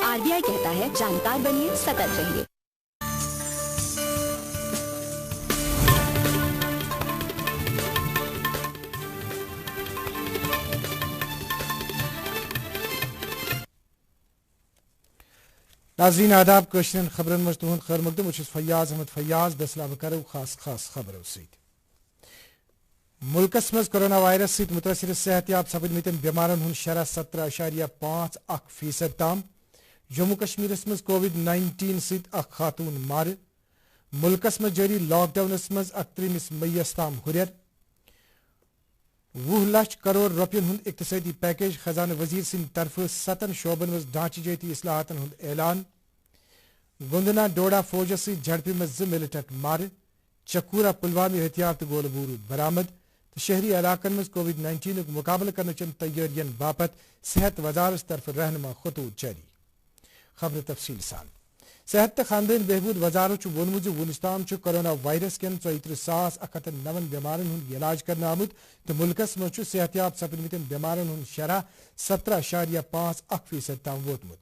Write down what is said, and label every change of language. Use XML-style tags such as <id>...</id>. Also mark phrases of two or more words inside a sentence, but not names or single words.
<hi>आरबीआई कहता है जानकार बनिए, सतर्क रहिए।</hi> <ks>नाज़रीन आदाब कश्मीर खबरन मज तुहद खैर मकदम बस फयाज अहमद फयाज दसला करो खास खबरों मुल्कस मज कोरोना वायरस सहित मुतासर सेहतियाब सपदमतन बेमारन हुंद शरह 17.1% ताम। जम्मू कश्मीर मज कोविड-19 सहित खातून मार। मुल्कस मज जारी लॉकडाउनस मज 31 मईस ताम हुरियर। 20 लाख करोड़ रुपयन हुंद इक्तसादी पैकेज खजाना वजीर सिंह तरफ 7 शोबन मज ढांचीजाती इस्लाहातन हुंद ऐलान। गुंदना डोडा फौजस सहित झड़पी मज 2 मिलिटेंट मार। चकूरा पुलवामा हथियार तो गोल बारूद बरामद। तो शहरी इलाकन मज कोविड-19 मुकाबला करने चन तैयारियन बापत सेहत वजारत तरफ रहनुमा खतूत जारी। खबर तफसील सान सेहत तो खानदान बहबूद वजारत वोनमुत वुनस्तान कोरोना वायरस कन 34,109 बेमारन हुंद इलाज करने आमुत। तो मुल्कस मज सेहतियाब सपदमतन बेमारन हुंद शरह 17.5% ताम वोतमुत।</ks>